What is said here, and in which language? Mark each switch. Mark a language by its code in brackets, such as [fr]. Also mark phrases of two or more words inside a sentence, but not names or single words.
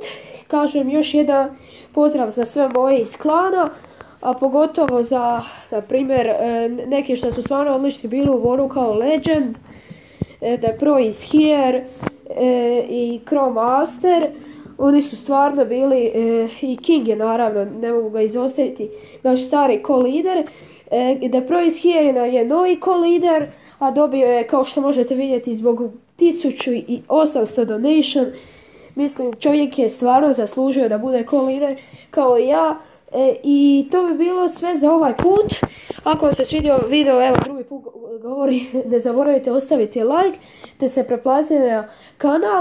[hr] Kažem još jedan pozdrav za sve moje iz klana, a pogotovo za, na primjer, neki što su stvarno odlični bili u Waru kao Legend, The Pro is here i Crow Master. Oni su stvarno bili, i King je naravno, ne mogu ga izostaviti, naš stari co-lider. The Pro is here je novi co-lider, a dobio je, kao što možete vidjeti, zbog 1800 donation. Mislim, čovjek je stvarno zaslužio da bude co-lider kao i ja. I to bi bilo sve za ovaj put. Ako vam se svidio video, evo drugi put govori, ne zaboravite ostaviti like, te se pretplatite na kanal.